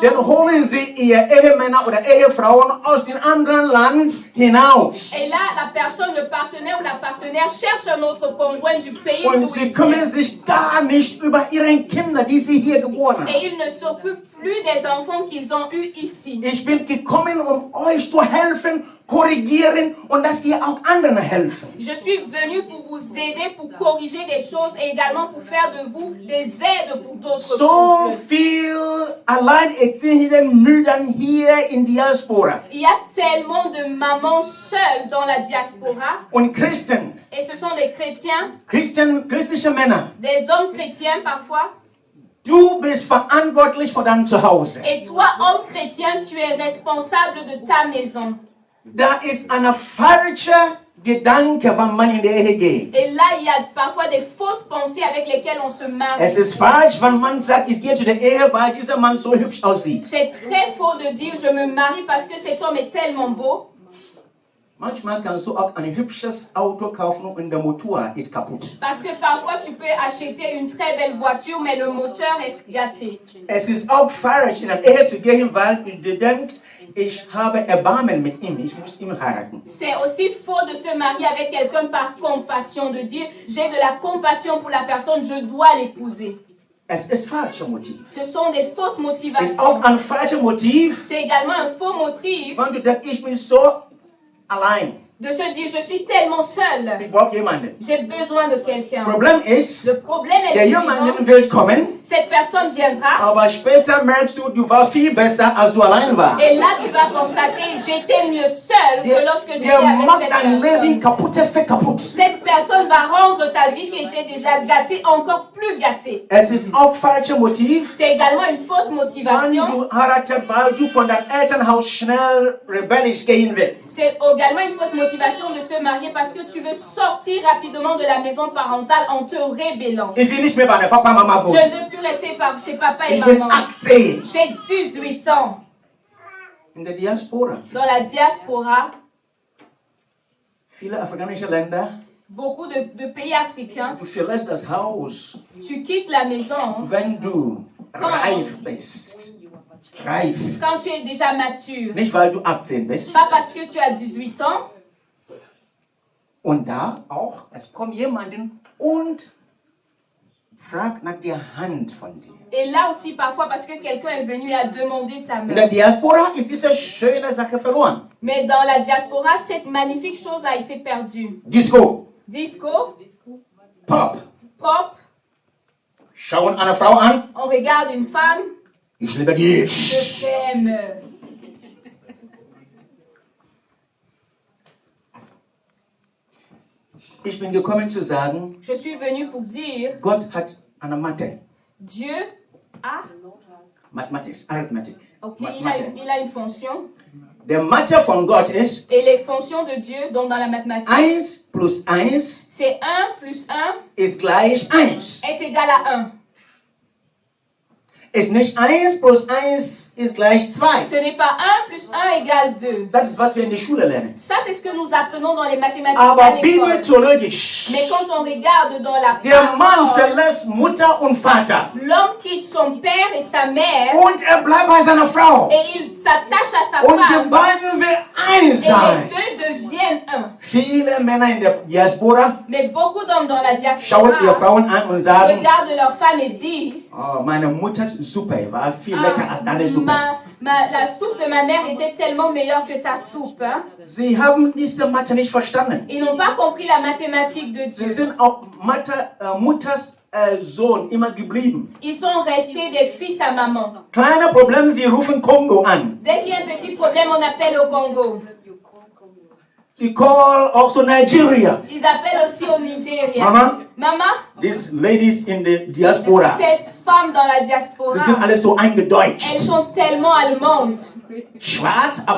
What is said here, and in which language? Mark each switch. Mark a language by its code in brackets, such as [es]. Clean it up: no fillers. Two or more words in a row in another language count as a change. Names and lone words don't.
[de] dann holen sie ihre Ehemänner oder Ehefrauen aus dem anderen Land hinaus. [fr] et là, la personne, le partenaire ou la partenaire cherche un autre conjoint du pays [de] Und [fr] d'où [de] sie [fr] il [de] kümmern [fr] vient. [de] sich gar nicht über ihre Kinder, die sie hier geboren haben. [fr] Et ils ne s'occupent plus des enfants qu'ils ont eus ici. [de] Ich bin gekommen, um euch zu helfen, korrigieren und dass ihr auch anderen helfen. [fr] Je suis venue pour vous aider, pour corriger des choses et également pour faire de vous des aides pour d'autres [de] So [fr] couples. [de] viel alleinerziehende Mütter hier in Diaspora [fr] Il y a tellement de mamans seules dans la diaspora [de] und Christen, [fr] et ce sont des chrétiens, [de] christliche Männer. [fr] des hommes chrétiens parfois. [de] Du bist verantwortlich für dein Zuhause. [fr] Et toi, homme chrétien, tu es responsable de ta maison. [de] Da ist ein falscher Gedanke, wenn man in die Ehe geht. [fr] Et là, il y a parfois des fausses pensées avec lesquelles on se marie. [de] Es ist falsch, wenn man sagt, ich gehe zu der Ehe, weil dieser Mann so hübsch aussieht. [fr] C'est très faux de dire je me marie parce que cet homme est tellement beau. [de] Manchmal kannst du auch ein hübsches Auto kaufen und der Motor ist kaputt. [fr] Parce que parfois tu peux acheter une très belle voiture, mais le moteur est gâté. [de] Es ist auch falsch, in eine Ehe zu gehen, weil du denkst, ich habe Erbarmen mit ihm, ich muss ihn heiraten. [fr] C'est aussi faux de se marier avec quelqu'un par compassion, de dire j'ai de la compassion pour la personne, je dois l'épouser. [de] Es ist falsches Motiv. [fr] Ce sont des fausses [de] Es ist [fr] motivations. [de] auch ein falsches Motiv, [fr] C'est également un faux motif [de] wenn du denkst, ich bin so allein. [fr] de se dire je suis tellement seul, [de] Ich brauche jemanden. [fr] j'ai besoin de quelqu'un. [de] Problem ist, [fr] Le problème est [de] der [fr] le [de] jemanden [fr] suivant, [de] will kommen, [fr] cette personne viendra [de] aber später merkst du, du warst viel besser, als du allein warst. [fr] et là tu vas constater j'étais mieux seul que lorsque j'étais [de] Der [fr] avec [de] macht [fr] cette [de] dein Leben [fr] personne. [de] kaputteste kaputt. [fr] Cette personne va rendre ta vie qui était déjà gâtée encore plus gâtée. [de] Es ist auch falsches Motiv, [fr] C'est également une fausse [de] wenn [fr] motivation. [de] du heiratest, weil du von deinem Elternhaus schnell rebellisch gehen willst. [fr] C'est également une fausse motivation de se marier parce que tu veux sortir rapidement de la maison parentale en te rébellant. [de] Ich will nicht mehr bei der Papa, Mama [fr] Je [de] wohnen. [fr] ne veux plus rester chez papa et [de] Ich bin [fr] maman. [de] 18. [fr] J'ai 18 ans. [de] In der Diaspora, [fr] Dans la diaspora, [de] viele afrikanische Länder, [fr] beaucoup de pays africains, [de] du verlässt das Haus, [fr] tu quittes la maison [de] wenn du reif bist. Reif. [fr] quand tu es déjà mature. [de] Nicht, weil du 18 bist. [fr] Pas parce que tu as 18 ans. [de] Und da auch, es kommt jemanden und fragt nach der Hand von dir. [fr] Et là aussi, parfois, parce que quelqu'un est venu à demander ta [de] In der [fr] main. [de] Diaspora ist diese schöne Sache verloren. [fr] Mais dans la diaspora, cette magnifique chose a été perdue. [de] Disco, [fr] Disco, [de] Pop, [fr] pop, [de] schauen eine Frau an, [fr] on regarde une femme, [de] ich liebe dich. [fr] je t'aime. [de] Ich bin gekommen zu sagen, [fr] Je suis venu pour dire, [de] Gott hat eine Mathe, [fr] Dieu a, [en] Mathematics, Arithmetic. [fr] ok, [de] Mathe. [fr] il a une fonction. [de] Der Mathe von Gott ist [fr] Et les fonctions de Dieu, donc dans la mathématique, [de] 1 plus 1 [fr] c'est 1 plus 1 [de] ist gleich 1. [fr] est égal à 1. [de] Ist nicht 1 plus 1 ist gleich 2. [fr] Ce n'est pas 1 plus 1 égale 2. [de] Das ist, was wir in der Schule lernen. [fr] Ça, c'est ce que nous apprenons dans les mathématiques à [de] Aber [fr] l'école. [de] bibeltheologisch, [fr] Mais quand on regarde dans la [de] der Mann [fr] parole, [de] verlässt Mutter und Vater [fr] l'homme quitte son père et sa mère [de] und bleibt bei seiner Frau. [fr] et il s'attache à sa [de] Und die [fr] femme. [de] beiden will eins [fr] Et [de] sein. [fr] les deux deviennent un. [de] Viele Männer in der Diaspora [fr] Mais beaucoup d'hommes dans la [de] schauen ihre [fr] diaspora [de] Frauen an und sagen, [fr] regardent leurs femmes et disent [de] oh, meine Mutters Suppe war viel lecker als deine Suppe. [fr] la soupe de ma mère était tellement meilleure que ta soupe. Hein? [de] Sie haben diese Mathe nicht verstanden. [fr] Ils n'ont pas compris la mathématique de [de] Sie [fr] Dieu. [de] sind auch Mutters Sohn immer geblieben. [fr] Ils sont restés des fils à maman. [de] Kleine Probleme, sie rufen Kongo an. [fr] Dès qu'il y a un petit problème, on appelle au Congo. [de] Sie call also Nigeria. [fr] Ils appellent aussi au Nigeria. [de] Mama, [fr] Maman, [en] these ladies in the diaspora, [fr] cette femme dans la [de] sie [fr] diaspora, [de] sind alle so [fr] elles [de] eingedeutscht. [fr] sont tellement allemandes. [de] Schwarz, aber